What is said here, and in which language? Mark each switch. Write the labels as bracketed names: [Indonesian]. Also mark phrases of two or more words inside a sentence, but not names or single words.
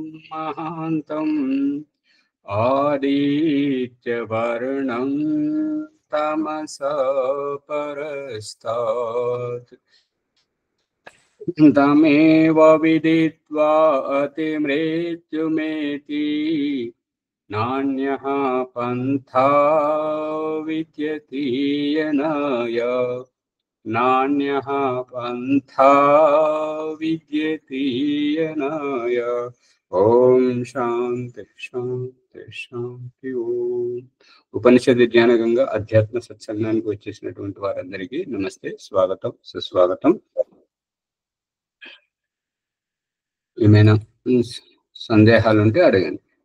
[Sanskrit] महान्तम् आदित्यवर्णं तमसा परस्तात् तमेव विदित्वा अतिमृत्युमेति नान्यः पन्था विद्यते यनाय नान्यः पन्था विद्यते यनाय। ఓం శాంతి శాంతి శాంతి ఓం. [Telugu] ఉపనిషత్ జ్ఞానగంగా అధ్యాత్మ సత్సంగానికి వచ్చేసినటువంటి వారందరికీ నమస్తే, స్వాగతం, సుస్వాగతం. ఏమైనా సందేహాలుంటే అడగండి.